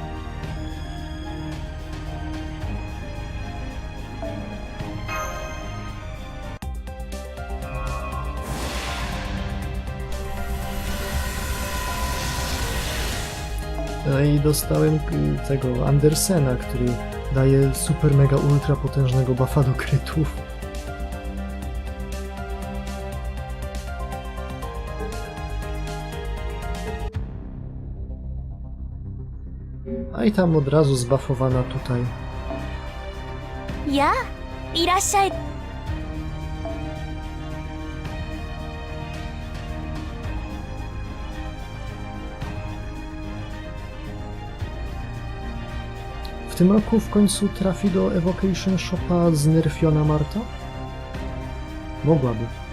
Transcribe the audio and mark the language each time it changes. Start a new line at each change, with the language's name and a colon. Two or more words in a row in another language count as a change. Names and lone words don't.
Polish: No i dostałem tego Andersena, który daje super mega ultra potężnego buffa do krytów. A i tam od razu zbuffowana tutaj.
Japanese: やあ、いらっしゃい。
Polish: W tym roku w końcu trafi do Evocation Shopa znerfiona Marta? Mogłaby.